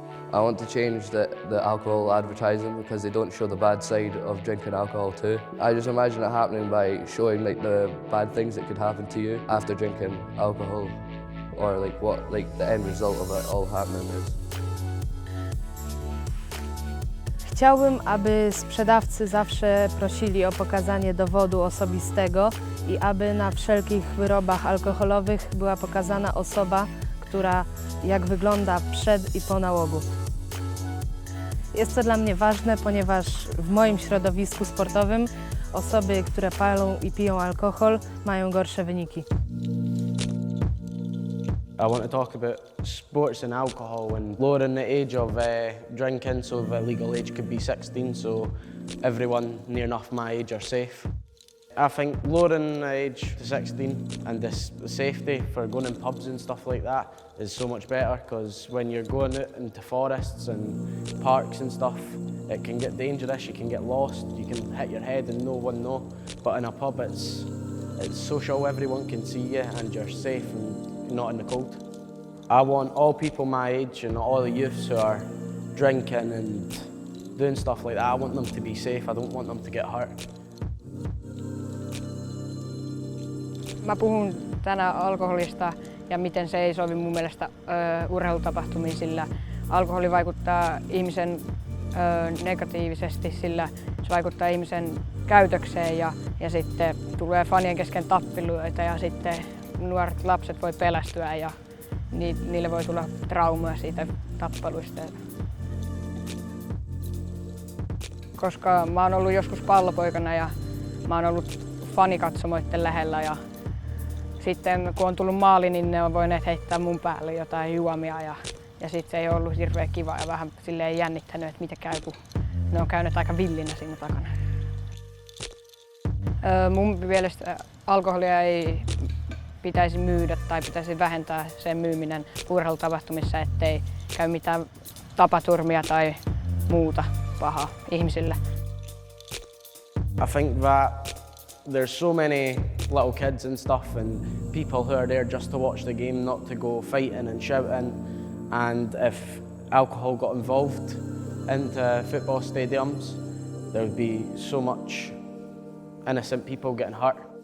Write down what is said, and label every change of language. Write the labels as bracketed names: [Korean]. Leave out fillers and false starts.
[English] I want to change the alcohol advertising because they don't show the bad side of drinking alcohol too. I just imagine it happening by showing the bad things that could happen to you after drinking alcohol, or what the end result of it all happening is. [Polish] Chciałbym, aby sprzedawcy zawsze prosili o pokazanie dowodu osobistego i aby na wszelkich wyrobach alkoholowych była pokazana osoba, która jak wygląda przed i po nałogu. Jest to dla mnie ważne, ponieważ w moim środowisku sportowym osoby, które palą i piją alkohol, mają gorsze wyniki. [English] I want to talk about sports and alcohol and lowering the age of drinking, so the legal age could be 16, so everyone near enough my age are safe. I think lowering the age to 16 and the safety for going in pubs and stuff like that is so much better, because when you're going out into forests and parks and stuff, it can get dangerous, you can get lost, you can hit your head and no one know. But in a pub it's social, everyone can see you and you're safe and not in the cold. I want all people my age and all the youths who are drinking and doing stuff like that, I want them to be safe, I don't want them to get hurt. [Finnish] Mä puhun tänään alkoholista ja miten se ei sovi mun mielestä urheilutapahtumiin, sillä alkoholi vaikuttaa ihmisen negatiivisesti, sillä se vaikuttaa ihmisen käytökseen ja sitten tulee fanien kesken tappeluita ja sitten nuoret lapset voi pelästyä ja niille voi tulla traumaa siitä tappeluista. Koska mä oon ollut joskus pallopoikana ja mä oon ollut fanikatsomoitten lähellä ja sitten kun on tullut maali, niin ne on voineet heittää mun päälle jotain juomia ja sitten se ei ollut hirveän kiva ja vähän silleen jännittänyt, että mitä käy, kun ne on käynyt aika villinä siinä takana. Mun mielestä alkoholia ei pitäisi myydä tai pitäisi vähentää sen myyminen urheilutapahtumissa, ettei käy mitään tapaturmia tai muuta pahaa ihmisille. [English] I think that there's so many little kids and stuff and people who are there just to watch the game, not to go fighting and shouting. And if alcohol got involved into football stadiums, there would be so much innocent people getting hurt.